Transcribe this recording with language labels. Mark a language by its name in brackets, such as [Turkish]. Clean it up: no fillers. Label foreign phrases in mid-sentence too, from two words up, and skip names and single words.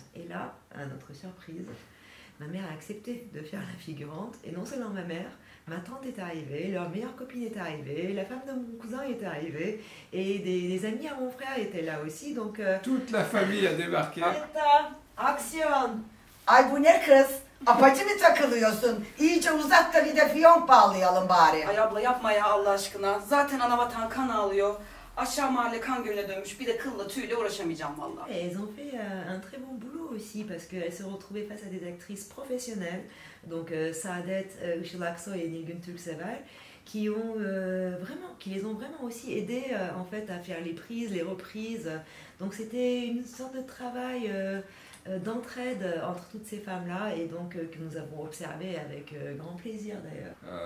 [French] Et là, à notre surprise, ma mère a accepté de faire la figurante. Et non seulement ma mère, ma tante est arrivée, leur meilleure copine est arrivée, la femme de mon cousin est arrivée, et des amis à mon frère étaient là aussi. Donc toute la famille a débarqué. Action! [Turkish] Ay bu ne kız? Apaçı mı takılıyorsun? İyice uzat da bir de fiyonk bağlayalım bari. Ay abla yapma ya Allah aşkına. Zaten anavatan kan ağlıyor. Aşağı mahalle kan gölüne dönmüş. Bir de kılla tüyle uğraşamayacağım vallahi. [French] Elles ont fait un très bon boulot aussi parce qu'elles se retrouvaient face à des actrices professionnelles, donc Saadet Işıl Aksoy et Nilgün Türksever, qui les ont vraiment aussi aidées en fait à faire les prises, les reprises. Donc c'était une sorte de travail d'entraide entre toutes ces femmes-là, et donc que nous avons observé avec grand plaisir d'ailleurs.